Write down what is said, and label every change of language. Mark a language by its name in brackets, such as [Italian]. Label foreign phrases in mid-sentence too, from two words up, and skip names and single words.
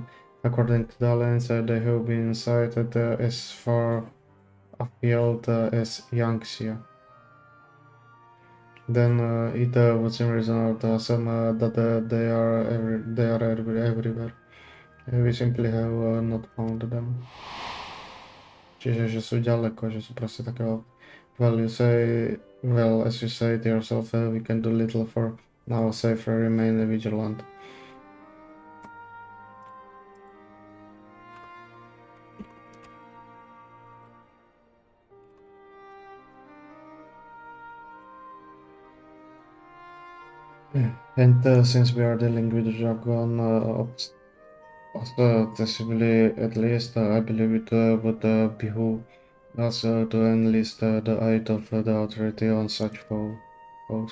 [English] According to the Alliance, they have been sighted as far afield as Yangtze. Then it would seem reasonable to assume that they are everywhere. We simply have not found them. [Slovak] Čiže, že sú ďaleko, že sú proste takého. [English] Well, as you say to yourself, we can do little for now, safer remain vigilant. And since we are dealing with the dragon, ostensibly at least, I believe it would behoove us to enlist the aid of the authority on such foes.